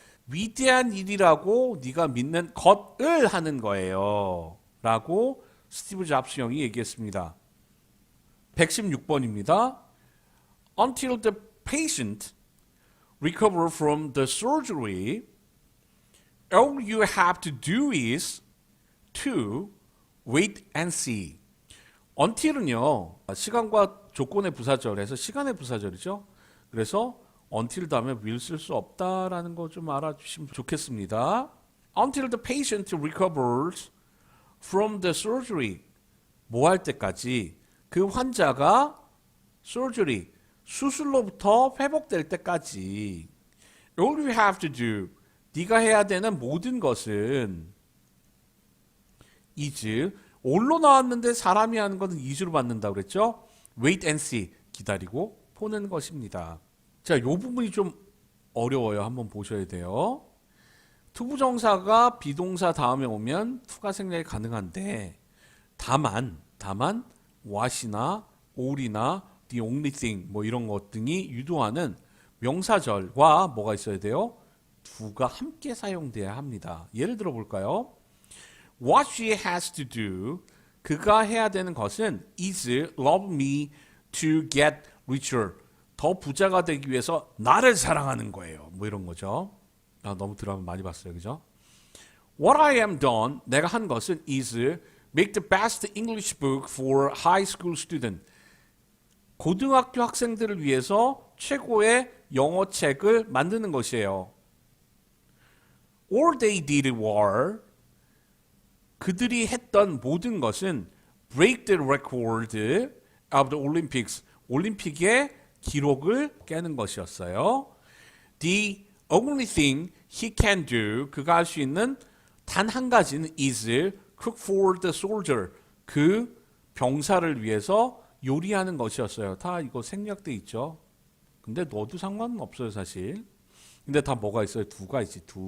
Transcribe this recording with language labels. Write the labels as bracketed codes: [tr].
[ko] 위대한 일이라고 네가 믿는 것을 하는 거예요. 라고 스티브 잡스 형이 얘기했습니다. 116번입니다. [en] Until the patient recover from the surgery, all you have to do is to wait and see. [ko] until은요, 시간과 조건의 부사절에서 시간의 부사절이죠. 그래서 until 다음에 will 쓸 수 없다라는 거 좀 알아주시면 좋겠습니다. [en] Until the patient recovers from the surgery. [ko] 뭐 할 때까지? 그 환자가 surgery, 수술로부터 회복될 때까지. [en] All you have to do. [ko] 네가 해야 되는 모든 것은 is. all로 나왔는데 사람이 하는 것은 is로 받는다고 그랬죠? [en] wait and see. [ko] 기다리고 보는 것입니다. 자, 이 부분이 좀 어려워요. 한번 보셔야 돼요. 투부정사가 비동사 다음에 오면 투가 생략이 가능한데 다만 what이나 all이나 the only thing 뭐 이런 것 등이 유도하는 명사절과 뭐가 있어야 돼요? 두가 함께 사용돼야 합니다. 예를 들어 볼까요? [en] What she has to do, [ko] 그가 해야 되는 것은 [en] is love me to get richer. [ko] 더 부자가 되기 위해서 나를 사랑하는 거예요. 뭐 이런 거죠. 너무 드라마 많이 봤어요. 그죠? [en] What I am done, [ko] 내가 한 것은 [en] is make the best English book for high school student. [ko] 고등학교 학생들을 위해서 최고의 영어 책을 만드는 것이에요. [en] All they did were, [ko] 그들이 했던 모든 것은 [en] break the record of the Olympics. [ko] 올림픽의 기록을 깨는 것이었어요. [en] The only thing he can do, [ko] 그가 할 수 있는 단 한 가지는 [en] is cook for the soldier. [ko] 그 병사를 위해서 요리하는 것이었어요. 다 이거 생략돼 있죠. 근데 넣어도 상관은 없어요, 사실. 근데 다 뭐가 있어요? 두가 있지.